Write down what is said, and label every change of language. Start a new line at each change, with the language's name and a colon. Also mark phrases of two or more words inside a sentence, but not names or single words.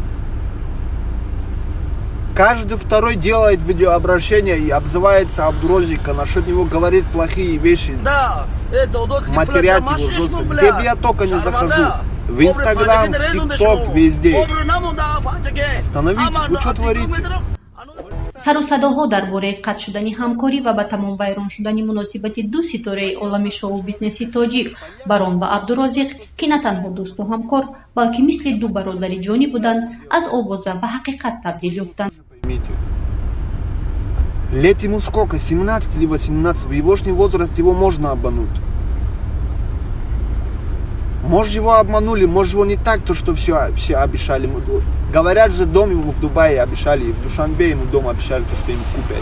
Russian: Каждый второй делает видеообращение и обзывается Абдурозика, насчет него говорит плохие вещи, матерят его жестко. Где бы я только не захожу. В Инстаграм, в ТикТок, везде. Остановитесь, вы что творите?
Tajik: сарусадоҳо дар бораи қатъ шудани ҳамкорӣ ва ба тамом вайрон шудани муносибати ду ситораи олами шоу-бизнеси тоҷик Барон ва Абдурозиқ, ки на танҳо дӯсту ҳамкор, балки мисли ду бародари ҷонӣ буданд, аз овоза ба ҳақиқат табдил ёфтанд.
Russian: Лет ему сколько? 17 или 18? В егошний возраст его можно обмануть. Может, его обманули, может, его не так, то что все обещали. Говорят же, дом ему в Дубае обещали, и в Душанбе ему дом обещали, то, что ему купят.